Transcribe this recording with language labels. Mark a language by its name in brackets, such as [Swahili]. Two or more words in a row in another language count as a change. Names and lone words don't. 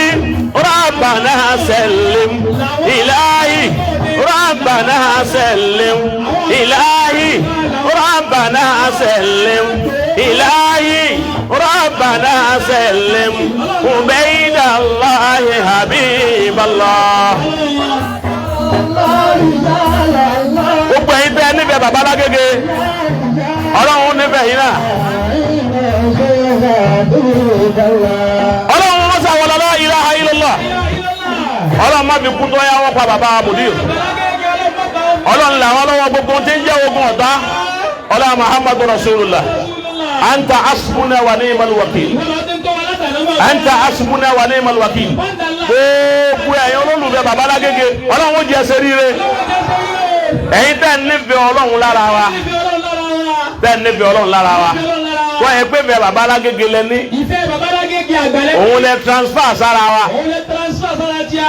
[Arabic] ربنا سلم إلهي ربنا سلم إلهي ربنا سلم إلهي ربنا سلم وبين الله حبيب الله. [Yoruba] gbogbo ẹ̀yin tẹ́ nífẹ̀ẹ́ bàbá lágége ọlọ́run nífẹ̀ẹ́ yìí náà ọlọ́run wọ́n sá wọlé [Arabic] لا إله إلا الله [Yoruba] ọlọ́run má fi kú tó yá wọ́n pa bàbá mudir ọlọ́run làwọn lọ́wọ́ gbogbo tí ń jẹ́ ogun ọ̀tá ọlọ́run [Arabic] محمد رسول الله أنت حسبنا ونعم الوكيل أنت حسبنا ونعم الوكيل [Yoruba] gbogbo ẹ̀yin olólùfẹ́ bàbá lágége ọlọ́run ó jẹ́ ẹsẹ̀ ríire ẹ̀yin tẹ́ nífẹ̀ẹ́ ọlọ́run lára wa tẹ́ nífẹ̀ẹ́ ọlọ́run lára wa wọ́n yẹ pé bẹ́ẹ̀ bàbá alágége lẹ ní. ìfẹ́ bàbá alágége àgbàlẹ́. òun lẹ transfer sára wa. òun lẹ transfer sára tíya.